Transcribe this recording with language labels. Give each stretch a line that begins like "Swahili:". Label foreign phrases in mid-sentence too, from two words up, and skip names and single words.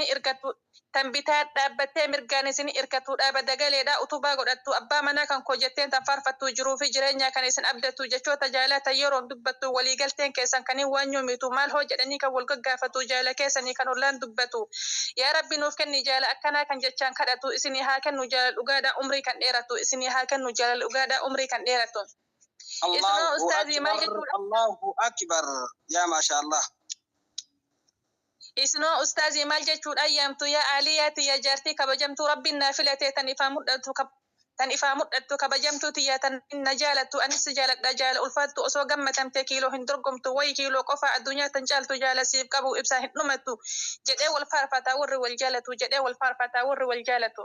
Oromo: irkattu tan bitaan dhaabbattee mirgaan isinii irkattu dhaaba dagaleedha utubaa godhattu abbaa manaa kan koo jetteen tan faarfattu jiruu fi jireenya kan isin abdattu jechoota jaalata yeroon dubbattu waliigalteen keessan kaniin waan yoomitu maal hoo jedhanii kan wal gaggaafatu jaala keessanii kan ollaan dubbatu yaa rabbi nuuf kenni jaala akkanaa kan jechaan kadhatu isinii haa kennu jaala dhugaadhaa umrii kan dheeratu isinii haa kennu jaala dhugaadhaa umrii kan dheeratu.
Arabic: الله أكبر الله أكبر يا ما شاء الله
Oromo: Isnoo ustaazii maal jechuudha ayyaamtu yaa aaliyaati yaa jaartii kabajamtuu rabbiin naa filatee tan ifaa mudhattu kabajamtuu tiyyaa tan na jaalattu anis jaaladha jaala ulfaattu osoo gammatamtee kiiloo hin dorgomtu wayi kiiloo qofa addunyaa tan caaltu jaala siif qabu ibsaa hin dhumattu jedhee wal faarfataa warri wal jaalatu jedhee wal faarfataa warri wal jaalatu.